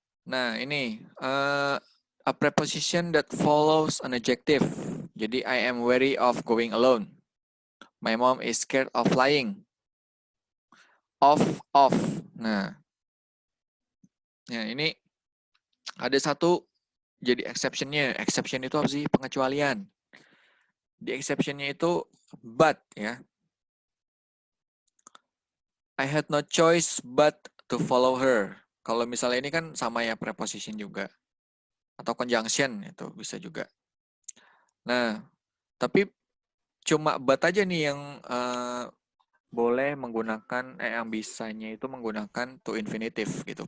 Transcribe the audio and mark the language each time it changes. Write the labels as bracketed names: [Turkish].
[Indonesian] Nah, ini [English] a preposition that follows an adjective. [Indonesian] Jadi [English] I am wary of going alone. My mom is scared of flying. Of. [Indonesian] Nah, ya ini ada satu jadi exception-nya. Exception itu apa sih? Pengecualian. Di exception-nya itu but ya. [English] I had no choice but to follow her. [Indonesian] Kalau misalnya ini kan sama ya preposition juga. Atau conjunction itu bisa juga. Nah, tapi cuma but aja nih yang boleh menggunakan yang bisanya itu menggunakan to infinitive gitu.